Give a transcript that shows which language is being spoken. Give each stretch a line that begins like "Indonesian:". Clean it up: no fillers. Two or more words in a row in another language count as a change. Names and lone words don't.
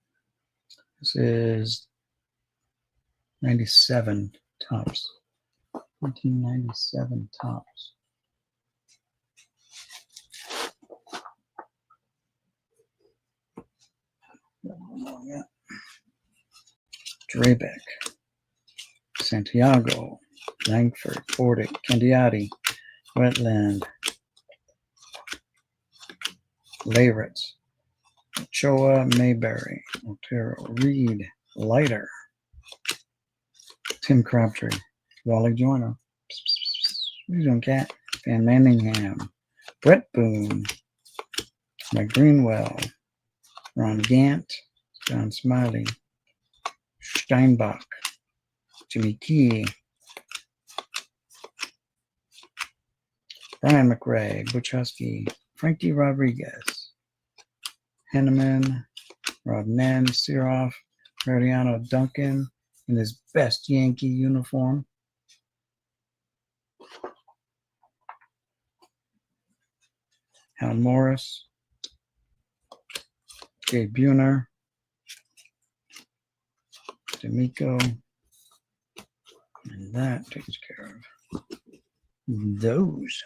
English: This is 97 tops. 1997 tops. Yeah. Drabeck, Santiago, Langford, Portick, Candiati, Wetland, Leyritz, Ochoa, Mayberry, Otero, Reed, Leiter, Tim Crabtree, Wally Joyner, Susan Cat, Van Manningham, Brett Boone, Mike Greenwell, Ron Gant, John Smiley, Steinbach, Jimmy Key, Brian McRae, Butch Husky, Frankie Rodriguez, Henneman, Rodman, Siroff, Mariano Duncan in his best Yankee uniform. Hal Morris, Gabe Buhner, D'Amico, and that takes care of those.